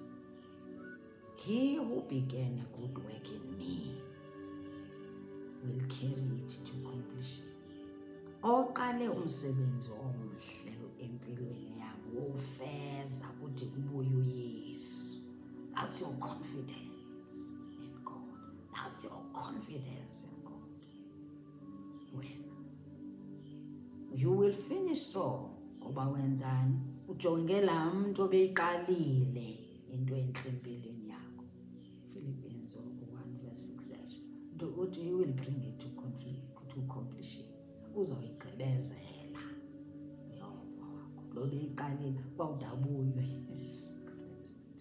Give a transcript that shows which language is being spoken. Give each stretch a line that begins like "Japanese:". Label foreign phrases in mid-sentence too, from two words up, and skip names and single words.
English: He who began a good work in me will carry it to completion.
Zulu: Oqale umsebenzi omhle empilweni yami wofeza kuthi kubuye uYesu.
English: That's your confidence in God. That's your confidence in God. You will finish strong.
Xhosa: Ngoba wenzani? Ujonge laa mntu obeyiqalile into entle empilweni yakho. Philippians 1 verse 6 yatsho.
English: Uthi you will bring it to completion.
Xhosa: Uzawuyigqibezela Yehova wakho. Lo beyiqalile kwawudabuyo Yesu Kristu.